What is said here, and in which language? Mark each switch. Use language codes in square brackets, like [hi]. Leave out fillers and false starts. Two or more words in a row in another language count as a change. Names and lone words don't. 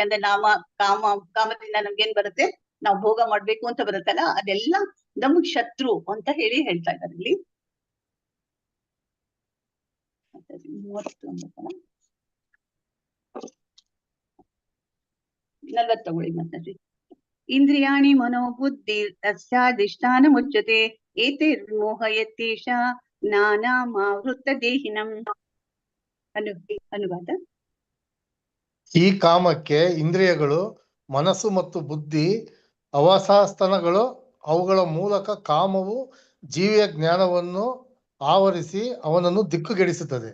[kn] ಅಂದ್ರೆ ಕಾಮದಿಂದ ನಮ್ಗೇನ್ ಬರುತ್ತೆ, ನಾವು ಭೋಗ ಮಾಡ್ಬೇಕು ಅಂತ ಬರುತ್ತಲ್ಲ, ಅದೆಲ್ಲ ನಮಗ್ ಶತ್ರು ಅಂತ ಹೇಳಿ ಹೇಳ್ತಾ ಇದ್ದಾರೆ ಇಲ್ಲಿ. 40 ತಗೊಳ್ಳಿ ಮತ್ತೆ. [sa] ಇಂದ್ರಿಯಾಣಿ ಮನೋಬುದ್ಧಿ ತಸ್ಯಾಧಿಷ್ಠಾನ ಮುಚ್ಯತೆ ಏತೈರ್ಮೋಹಯತೀಶ ನಾನಾಮಾವೃತ್ತ ದೇಹಿನಂ. [kn] ಅನುವಾದ. ಈ ಕಾಮಕ್ಕೆ ಇಂದ್ರಿಯಗಳು, ಮನಸ್ಸು ಮತ್ತು ಬುದ್ಧಿ ಅವಸಾಸ್ತನಗಳು. ಅವುಗಳ ಮೂಲಕ ಕಾಮವು ಜೀವಿಯ ಜ್ಞಾನವನ್ನು ಆವರಿಸಿ ಅವನನ್ನು ದಿಕ್ಕುಗೆಡಿಸುತ್ತದೆ.